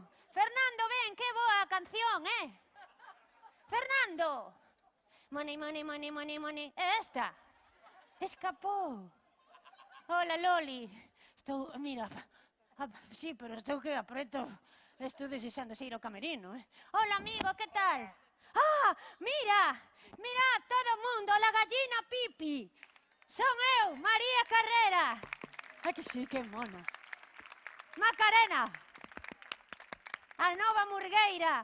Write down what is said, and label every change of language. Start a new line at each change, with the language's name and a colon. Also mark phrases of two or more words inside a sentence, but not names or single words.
Galician: Fernando, ven, que boa a canción, Fernando! Money. Esta. Escapou. Hola, Loli. Estou, mira, sí, pero estou que apreto. Estou desexando ir ao camerino, Hola, amigo, que tal? Mira todo o mundo, la gallina Pipi. Son eu, María Carrera. Que sí, que mona. Macarena. A nova murgueira.